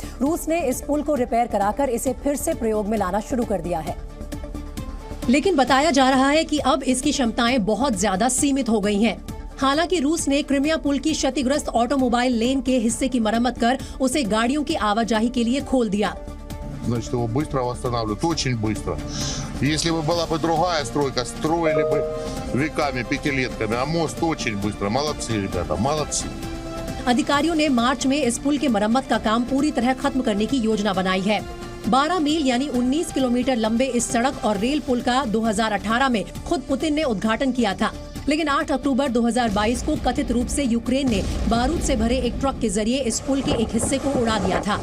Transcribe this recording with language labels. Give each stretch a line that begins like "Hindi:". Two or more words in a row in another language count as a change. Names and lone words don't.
Hindi: रूस ने इस पुल को रिपेयर कराकर इसे फिर से प्रयोग में लाना शुरू कर दिया है, लेकिन बताया जा रहा है कि अब इसकी क्षमताएं बहुत ज्यादा सीमित हो गई हैं। हालांकि रूस ने क्रिमिया पुल की क्षतिग्रस्त ऑटोमोबाइल लेन के हिस्से की मरम्मत कर उसे गाड़ियों की आवाजाही के लिए खोल दिया।
Russian: Значит, его быстро восстанавливают, очень быстро. Если бы была бы другая стройка, строили бы веками, пятилетками, а мост очень быстро. Молодцы, ребята, молодцы.
Hindi: अधिकारियों ने मार्च में इस पुल के मरम्मत का काम पूरी तरह खत्म करने की योजना बनाई है। 12 मील यानी 19 किलोमीटर लंबे इस सड़क और रेल पुल का 2018 में खुद पुतिन ने उद्घाटन किया था, लेकिन 8 अक्टूबर 2022 को कथित रूप से यूक्रेन ने बारूद से भरे एक ट्रक के जरिए इस पुल के एक हिस्से को उड़ा दिया था।